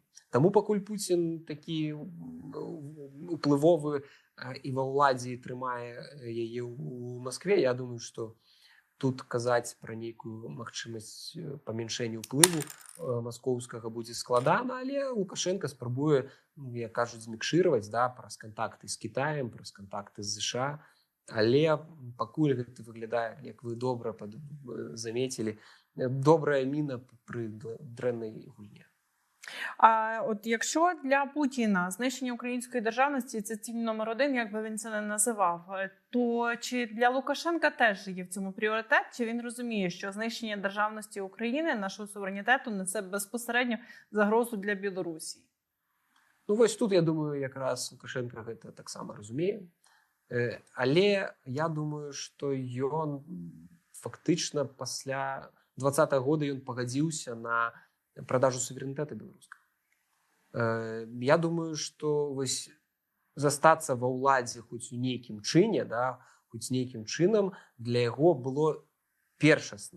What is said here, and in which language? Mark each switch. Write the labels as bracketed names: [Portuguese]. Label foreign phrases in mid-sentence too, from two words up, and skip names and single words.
[Belarusian] Таму пакуль Пуцін такі уплывовы і ва ўладзе трымае яе ў Маскве, я думаю, што тут казаць пра нейкую магчымасць памяншэння ўплыву маскоўскага будзе складана, але Лукашенко спрабуе, як кажуць, змікшыраваць, да, праз кантакты з Кітаем, праз кантакты з ЗША, Але пакуль гэта выглядае, як вы добра заметілі, добрая міна пры дрэннай гульне. [Ukrainian] А от якщо для Путіна знищення української державності – це ціль номер один, як би він це не називав, то чи для Лукашенка теж є в цьому пріоритет? Чи він розуміє, що знищення державності України, нашого суверенітету, несе безпосередньо загрозу для Білорусі? [Belarusian] Ну вось тут, я думаю, якраз Лукашенко гэта таксама разумее. Але я думаю, што ён фактычна пасля 20-го года ён пагадзіўся на продажу суверэнітэта беларускага. Я думаю, што вось застацца ва ўладзе хоць у нейкім чыне, да, хоць нейкім чынам для яго было першасна.